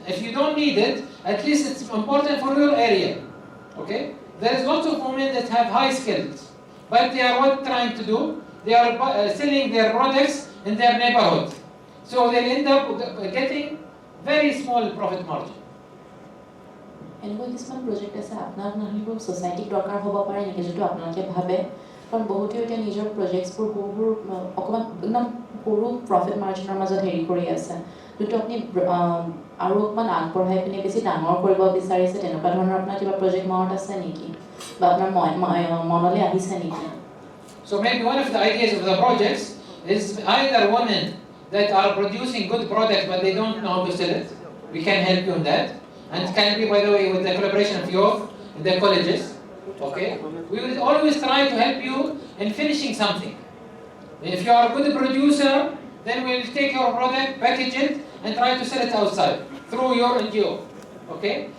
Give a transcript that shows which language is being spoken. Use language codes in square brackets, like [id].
[en] If you don't need it, at least it's important for your area. Okay? There is lots of women that have high skills, but they are what trying to do? They are selling their products in their neighborhood. So they'll end up getting very small profit margin. [as] এনেকুৱা কিছুমান project আছে আপোনাৰ নহলিব সোসাইটিক দৰকাৰ হ'ব পাৰে নেকি যেটো আপোনালোকে ভাবে কাৰণ বহুতে এতিয়া নিজৰ প্ৰজেক্টছবোৰ বহুবোৰ অকমান একদম সৰু প্ৰফিট মাৰ্জিনৰ মাজত হেৰি কৰি আছে যেটো আপুনি আৰু অকমান আগবঢ়াই পিনে বেছি ডাঙৰ কৰিব বিচাৰিছে তেনেকুৱা ধৰণৰ আপোনাৰ কিবা প্ৰজেক্ট মনত আছে নেকি বা আপোনাৰ মনলৈ আহিছে নেকি [en] So maybe one of the ideas of the projects is either women that are producing good products but they don't know how to sell it. We can help you on that. And it can be, by the way, with the collaboration of youth in the colleges. Okay? We will always try to help you in finishing something. If you are a good producer, then we'll take your product, package it, and try to sell it outside through your NGO. Okay?